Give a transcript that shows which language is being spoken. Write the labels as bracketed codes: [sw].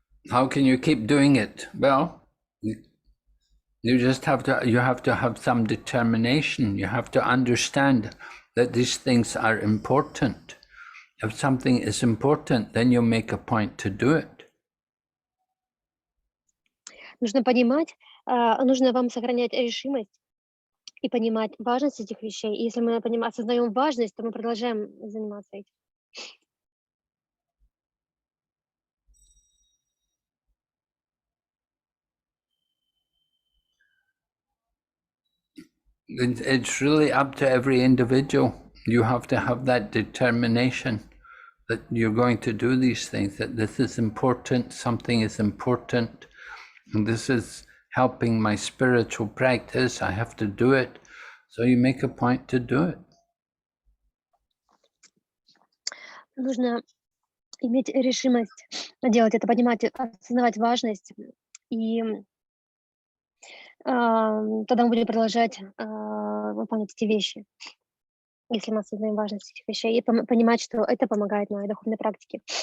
[en] How can you keep doing it? Well, you have to have some determination. You have to understand that these things are important. If something is important, then you make a point to do it. [ru] Нужно понимать, нужно вам сохранять решимость и понимать важность этих вещей. И если мы осознаем важность, то мы продолжаем заниматься этим. [en] It's really up to every individual. You have to have that determination that you're going to do these things, that this is important, something is important, and this is helping my spiritual practice. I have to do it. So you make a point to do it. [ru] Нужно иметь решимость делать это, понимать, осознавать важность, и тогда мы будем продолжать выполнять эти вещи, если мы осознаем важность этих вещей, и понимать, что это помогает моей духовной практике.